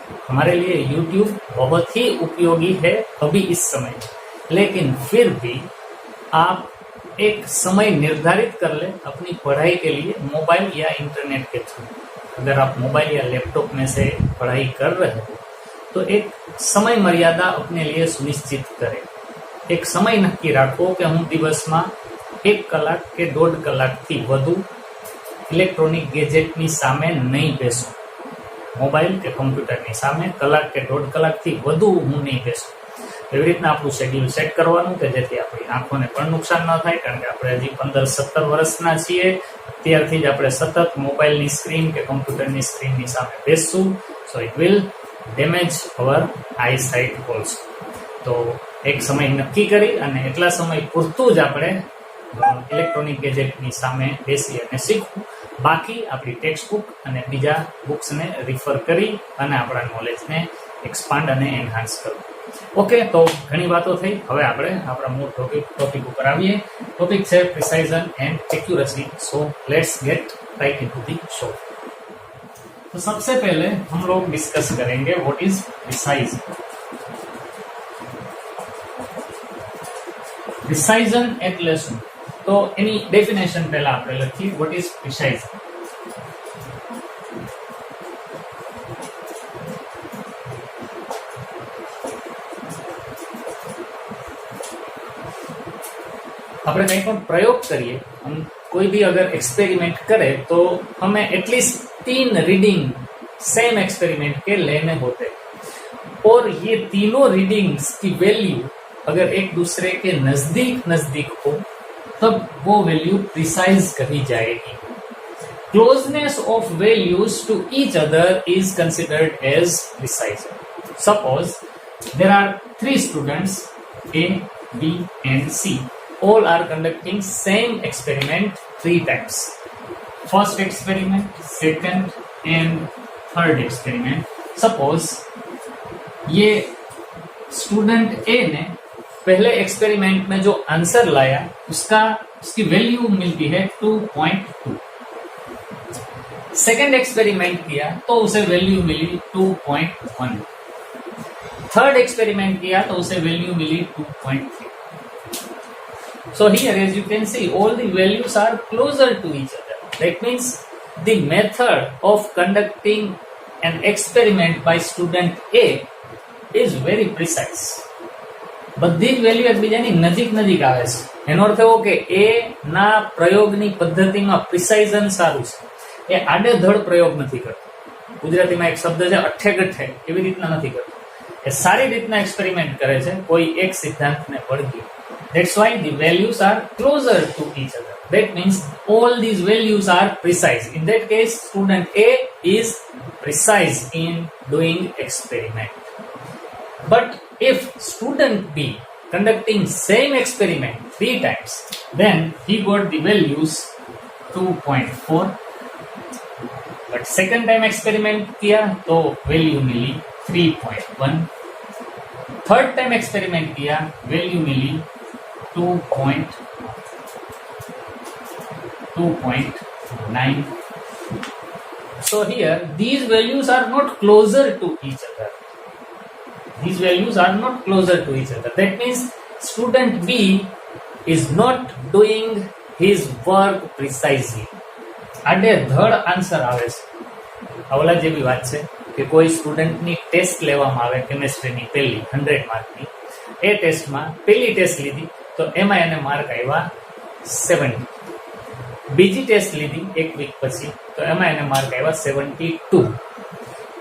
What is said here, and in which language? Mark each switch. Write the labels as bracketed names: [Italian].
[Hindi] हमारे लिए YouTube बहुत ही उपयोगी है अभी इस समय, लेकिन फिर भी आप एक समय निर्धारित कर ले अपनी पढ़ाई के लिए मोबाइल या इंटरनेट के थ्रू। अगर आप मोबाइल या लैपटॉप में से पढ़ाई कर रहे हो तो एक समय मर्यादा अपने लिए सुनिश्चित करें। एक समय नक्की [Gujarati] રાખો કે હું દિવસમાં 1 કલાક કે 1.5 કલાકથી વધુ ઇલેક્ટ્રોનિક ગેજેટની સામે નહીં બેસું। મોબાઈલ કે કમ્પ્યુટરની સામે કલાક કે 1.5 કલાકથી વધુ હું નહીં બેસું। એવી રીતના આપણું શેડ્યુલ સેટ કરવાનું કે જેથી આપણી આંખોને પણ નુકસાન ન થાય, કારણ કે આપણે હજી 15-17 વર્ષના છીએ, ત્યારથી જ આપણે સતત મોબાઈલની સ્ક્રીન કે કમ્પ્યુટરની સ્ક્રીનની સામે બેસશું। [English] So it will damage our eyesight also. [Gujarati] તો એક સમય નક્કી કરી અને એટલા સમય પૂરતું જ આપણે ઇલેક્ટ્રોનિક ગેજેટની સામે બેસી અને શીખવું। બાકી આપણી ટેક્સ્ટ બુક અને બીજા બુક્સને રિફર કરી અને આપણા નોલેજને એક્સપાન્ડ અને એન્હાન્સ કરવું। ઓકે, તો ઘણી વાતો થઈ, હવે આપણે આપણા મૂળ ટોપિક ઉપર આવીએ। ટોપિક છે પ્રિસાઇઝન and accuracy. [English] So let's get right into the show. [Hindi] तो सबसे पहले हम लोग डिस्कस करेंगे व्हाट इज प्रिसाइजन। [Gujarati] પ્રિસાઇઝન એટલે શું? તો એની ડેફિનેશન પહેલા આપણે લખીએ, વ્હાટ ઇઝ પ્રિસાઇઝન। આપણે કંઈ પણ પ્રયોગ કરીએ, [Hindi] हम कोई भी अगर एक्सपेरिमेंट करे तो हमें एटलीस्ट 3 रीडिंग सेम एक्सपेरिमेंट के लेने होते, और ये तीनों रीडिंग्स की वैल्यू अगर एक दूसरे के नजदीक हो तब वो वैल्यू प्रिसाइज कही जाएगी। [English] Closeness of values to each other is considered as precision. Suppose there are 3 students A, B and C. All are conducting same experiment 3 times. First experiment, second and third experiment. [Hindi] Suppose ये student A ने पहले experiment में जो answer लाया उसकी value मिलती है 2.2। Second experiment किया तो उसे वैल्यू मिली 2.1। थर्ड एक्सपेरिमेंट किया तो उसे value milli 2.3। [English] So here, as you can see, all the values are closer to each other. That means the method of conducting an experiment by student A is very precise. [Gujarati] બધી જ value એકબીજાની નજીક આવે છે। એનો અર્થ એવો કે એ ના પ્રયોગની પદ્ધતિમાં પ્રિસાઇઝન સારું છે, એ આડેધડ પ્રયોગ નથી કરતો। ગુજરાતીમાં એક શબ્દ છે અઠ્ઠે-ગઠ્ઠે, એવી રીતના નથી કરતો, એ સારી રીતના એક્સપેરિમેન્ટ કરે છે કોઈ એક સિદ્ધાંતને વળગી। [English] That's why the values are closer to each other. That means all these values are precise. In that case, student A is precise in doing experiment. But if student B conducting same experiment 3 times, then he got the values 2.4. [Hindi] But second time experiment किया तो value मिली 3.1. Third time experiment किया, value milli 2.9. [English] So here these values are not closer to each other. These values are not closer to each other. That means student B is not doing his work precisely. [Gujarati] આડેધડ answer આવે છે। આવલા જેવી વાત છે કે કોઈ સ્ટુડન્ટની test લેવામાં આવે કેમેસ્ટ્રીની પહેલી 100 માર્કની, એ ટેસ્ટમાં પહેલી ટેસ્ટ લીધી તો એમાં એને માર્ક આવ્યા 70। બીજી ટેસ્ટ લીધી 1 વીક પછી તો એમાં એને માર્ક આવ્યા 72।